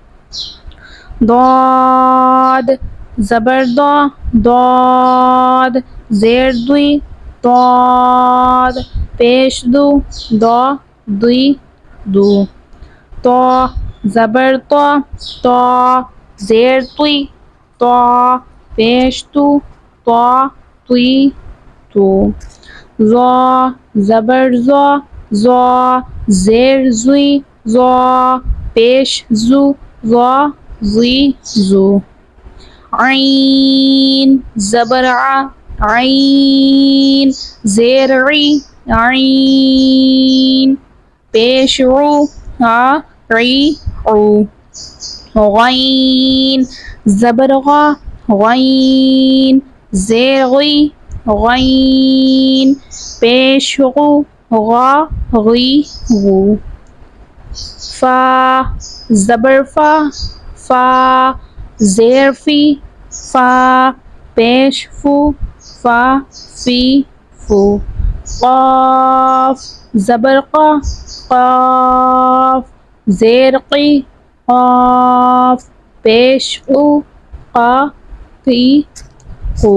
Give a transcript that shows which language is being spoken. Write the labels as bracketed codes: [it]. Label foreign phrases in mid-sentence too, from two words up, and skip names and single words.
[ur] ضاد زبر ضا، ضاد زیر دوی، ضاد پیش دو، ضا دوی دو. طا زبر طا، طا زیر توی، طا پیش تو، طا توی تو. ظا زبر ظا، ظا زیر زوی، ظا پیش زو، ظا زی زو. عین زبر ع، عین زیر عی، عین پیش عو، ع عی عو. غین زبر غا، غین زیر غی، غین پیش غو، غا غی غو. فا زبر فا، فا زیر فی، فا پیش فو، فا فی فو. قاف زبر قا، قاف زیر قی، قاف پیش قو، قا قی قو.